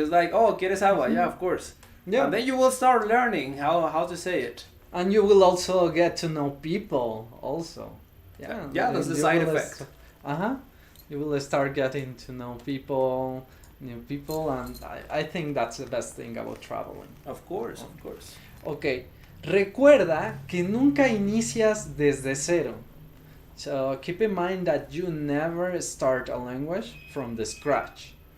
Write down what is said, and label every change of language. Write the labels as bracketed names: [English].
[English] It's like, oh, [Spanish] quieres agua? [English] Yeah, of course. Yeah. And then you will start learning how to say it. And you will also get to know people also. Yeah, that's the side effect. You will start getting to know new people, and I think that's the best thing about traveling. Of course. [Spanish] Okay, recuerda que nunca inicias desde cero. [English] So keep in mind that you never start a language from the scratch.